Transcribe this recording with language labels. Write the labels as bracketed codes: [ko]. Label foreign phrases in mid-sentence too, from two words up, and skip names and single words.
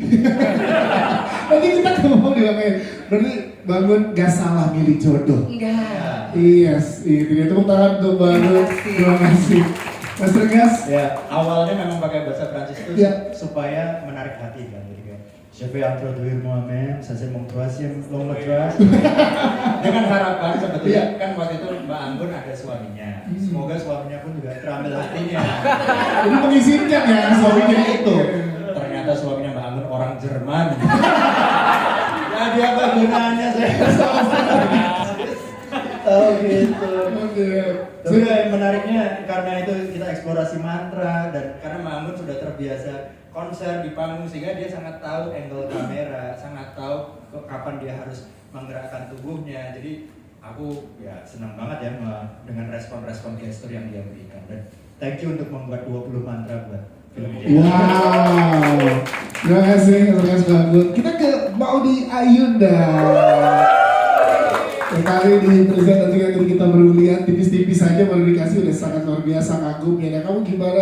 [id] Nanti kita ngomong di belakang. Berarti Bangun gak salah milih jodoh. Enggak. Yes, itu dia. Tepuk tangan untuk Bangun. Terima kasih. Mas Regas. Ya, awalnya memang pakai bahasa Prancis itu Iya. supaya menarik hati kan. Jadi kayak [fr] je vais introduire moi-même, ça c'est mon troisième long métrage. [id] Dengan harapan sebetulnya kan waktu itu Mbak Anggun ada suaminya. Semoga suaminya pun juga terambil hatinya. Jadi mengizinkan ya suaminya itu. Ternyata suaminya Mbak Anggun orang Jerman. Jadi apa gunanya saya tahu gitu. Oke. Tapi yang menariknya karena itu kita eksplorasi mantra dan karena Mbak Anggun sudah terbiasa konser di panggung sehingga dia sangat tahu angle kamera, sangat tahu kapan dia harus menggerakkan tubuhnya. Jadi aku ya senang banget ya dengan respon-respon gestur yang dia berikan. Dan [en] thank you [id] untuk membuat 20 mantra buat film ini. Wow. Terima kasih Mas Regas Bangun. Kita ke Maudi Ayunda. Sekali di present tadi yang kita baru lihat tipis-tipis saja baru dikasih udah sangat luar biasa kagum ya. Nah, kamu gimana?